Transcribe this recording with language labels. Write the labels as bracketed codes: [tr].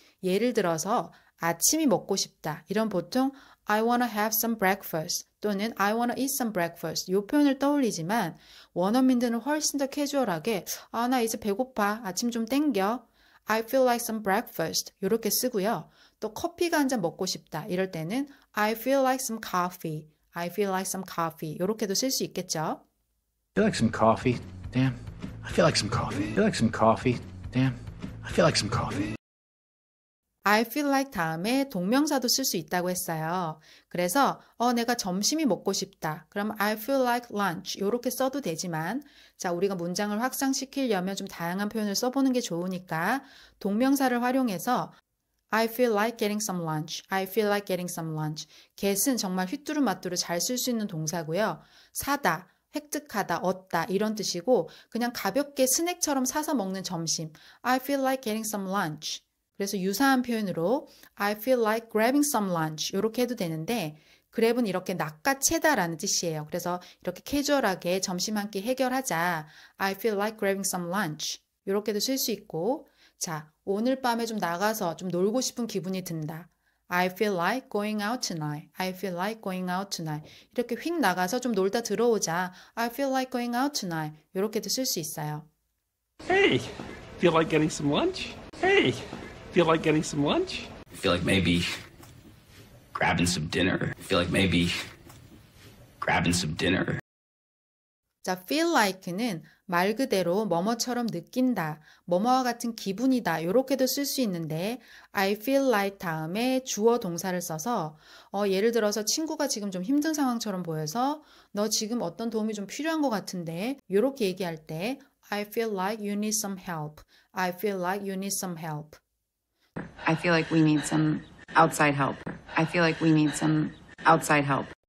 [ko] 예를 들어서 아침이 먹고 싶다. 이런 보통 [en] I wanna have some breakfast [ko] 또는 [en] I wanna eat some breakfast [ko] 이 표현을 떠올리지만 원어민들은 훨씬 더 캐주얼하게 나 이제 배고파. 아침 좀 땡겨. [en] I feel like some breakfast [ko] 이렇게 쓰고요. 또 커피가 한 잔 먹고 싶다. 이럴 때는 [en] I feel like some coffee. I feel like some coffee. [ko] 이렇게도 쓸 수 있겠죠. [en] I feel like some coffee. Damn. I feel like some coffee. I feel like some coffee. Damn. I feel like some coffee. [ko] I feel like 다음에 동명사도 쓸 수 있다고 했어요. 그래서 내가 점심이 먹고 싶다. 그럼 [en] I feel like lunch [ko] 이렇게 써도 되지만 자, 우리가 문장을 확장시키려면 좀 다양한 표현을 써보는 게 좋으니까 동명사를 활용해서 [en] I feel like getting some lunch. I feel like getting some lunch. [ko] get은 정말 휘뚜루마뚜루 잘 쓸 수 있는 동사고요. 사다, 획득하다, 얻다 이런 뜻이고 그냥 가볍게 스낵처럼 사서 먹는 점심. [en] I feel like getting some lunch. [ko] 그래서 유사한 표현으로 [en] I feel like grabbing some lunch [ko] 이렇게 해도 되는데 grab은 이렇게 낚아채다라는 뜻이에요. 그래서 이렇게 캐주얼하게 점심 한 끼 해결하자. [en] I feel like grabbing some lunch [ko] 이렇게도 쓸 수 있고 자, 오늘 밤에 좀 나가서 좀 놀고 싶은 기분이 든다. [en] I feel like going out tonight. I feel like going out tonight. [ko] 이렇게 휙 나가서 좀 놀다 들어오자. [en] I feel like going out tonight. [ko] 이렇게도 쓸 수 있어요. [en] Hey, feel like getting some lunch? Hey, feel like getting some lunch? I feel like maybe grabbing some dinner. I feel like maybe grabbing some dinner. [ko] 자, feel like는 말 그대로 뭐뭐처럼 느낀다, 뭐뭐와 같은 기분이다 이렇게도 쓸 수 있는데 I feel like 다음에 주어 동사를 써서 예를 들어서 친구가 지금 좀 힘든 상황처럼 보여서 너 지금 어떤 도움이 좀 필요한 것 같은데 이렇게 얘기할 때 [en] I feel like you need some help. I feel like you need some help. I feel like we need some outside help. I feel like we need some outside help.